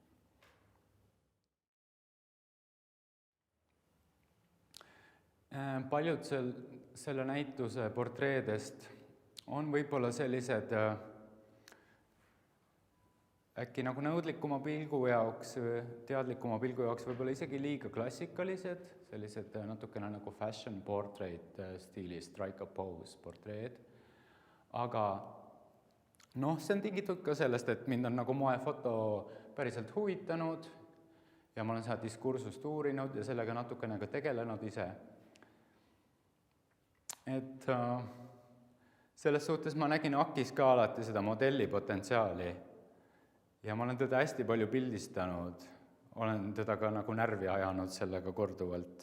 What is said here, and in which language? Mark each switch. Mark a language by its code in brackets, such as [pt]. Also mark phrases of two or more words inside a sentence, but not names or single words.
[et] Paljud selle näituse portreedest on võib-olla sellised äkki nagu nõudlikuma pilgu jaoks, teadlikuma pilgu jaoks võib-olla isegi liiga klassikalised, sellised natukene nagu [en] fashion portrait [et] stiilis, [en] strike a pose [et] portreed. Aga see on tingitud ka sellest, et mind on nagu moefoto päriselt huvitanud ja ma olen seda diskursust uurinud ja sellega natukene ka tegelenud ise. Et selles suhtes ma nägin Akis ka alati seda modelli potentsiaali ja ma olen teda hästi palju pildistanud, olen teda ka nagu närvi ajanud sellega korduvalt.